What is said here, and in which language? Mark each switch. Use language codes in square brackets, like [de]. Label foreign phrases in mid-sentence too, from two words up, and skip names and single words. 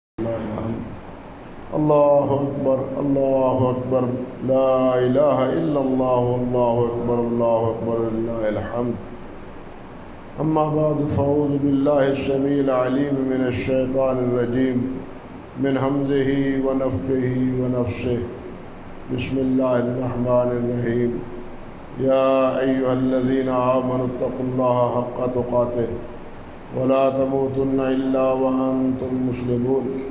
[ar] اللہ اکبر اللہ اکبر لا الہ الا اللہ اللہ اکبر وللہ الحمد اما بعد فاعوذ باللہ السمیع العلیم من الشیطان الرجیم من حمزہ ونفخہ ونفثہ بسم اللہ الرحمن الرحیم یا ایھا الذین آمنوا اتقوا اللہ حق تقاتہ ولا تموتن الا وانتم مسلمون